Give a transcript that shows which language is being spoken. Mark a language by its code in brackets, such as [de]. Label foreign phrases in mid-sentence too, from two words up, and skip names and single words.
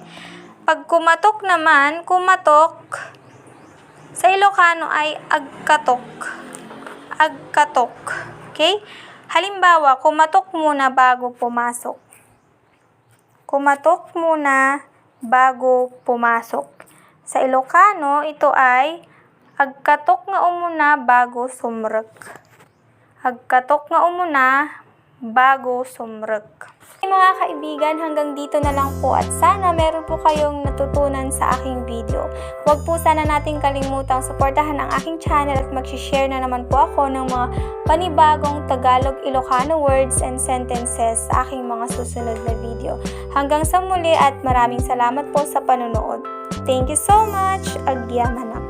[tl] Pag kumatok naman, sa Ilocano ay agkatok. Agkatok. Okay? Halimbawa, kumatok muna bago pumasok. Kumatok muna bago pumasok. Sa Ilocano, ito ay [ilo] agkatok nga umuna bago sumrek. Agkatok nga umuna bago sumrek. [tl] Mga kaibigan, hanggang dito na lang po at sana meron po kayong natutunan sa aking video. Huwag po sana nating kalimutang suportahan ang aking channel at mag-share na naman po ako ng mga panibagong [en] Tagalog Ilocano words and sentences [tl] sa aking mga susunod na video. Hanggang sa muli at maraming salamat po sa panonood. [en] Thank you so much. [ilo] Agyaman.